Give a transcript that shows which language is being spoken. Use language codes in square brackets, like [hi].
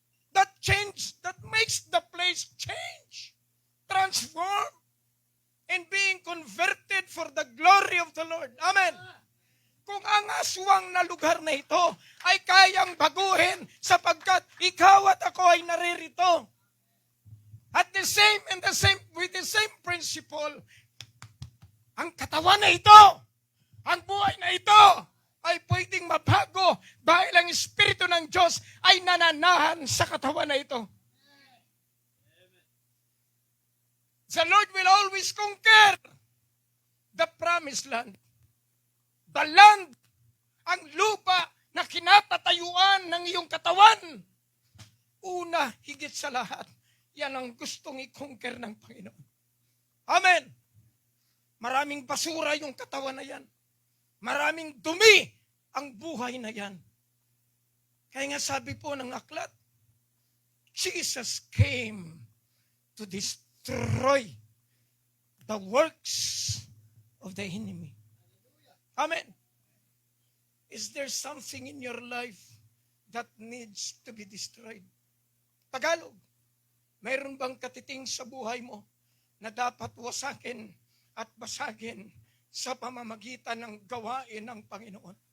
[en] That change, that makes the place change. Transform and being converted it for the glory of the Lord. Amen. [tl] Kung ang aswang na lugar na ito ay kayang baguhin sapagkat ikaw at ako ay naririto. [en] At with the same principle, [tl] ang katawan na ito, ang buhay na ito, ay pwedeng mabago dahil ang Espiritu ng Diyos ay nananahan sa katawan na ito. [en] The Lord will always conquer the promised land. [tl] The land, ang lupa na kinatatayuan ng iyong katawan. Una, higit sa lahat, yan ang gustong i-conquer ng Panginoon. Amen. Maraming basura yung katawan na yan. Maraming dumi ang buhay na yan. Kaya nga sabi po ng aklat, [en] Jesus came to destroy the works of the enemy. Amen. Is there something in your life that needs to be destroyed? [tl] Tagalog, mayroon bang katiting sa buhay mo na dapat wasakin at basagin sa pamamagitan ng gawain ng Panginoon?